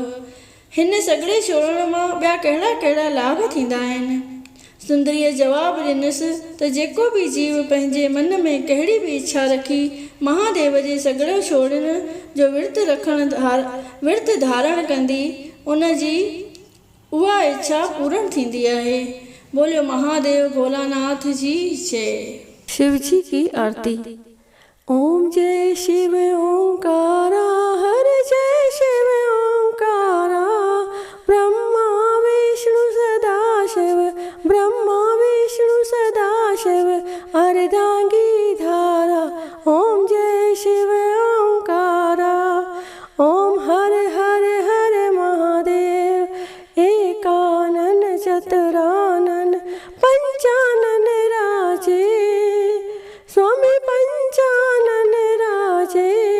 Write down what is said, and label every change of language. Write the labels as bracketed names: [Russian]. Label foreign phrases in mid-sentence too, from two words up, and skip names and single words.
[Sindhi] हिन सॻड़े छोड़ण मां ॿिया कहिड़ा कहिड़ा लाभ थींदा आहिनि? सुंदरीअ जवाबु ॾिनसि त जेको बि जीव पंहिंजे मन में कहिड़ी बि इच्छा रखी महादेव जे सॻड़ो छोड़ण जो विर्त धारण कंदी, उन जी उहा इच्छा पूर्ण थींदी आहे। बोलियो महादेव भोलानाथ जी जय। [Hindi] शिव जी की आरती। ओम जय शिव ओंकारा, हर जय शिव ओंकारा, ब्रह्मा विष्णु सदा शिव, ब्रह्मा विष्णु सदा शिव, अर्धांगी धारा। ओम जय शिव ओंकारा, ओम हर हर हर महादेव, एकानन चतुरानन पंचानन राजे, स्वामी पंचानन राजे।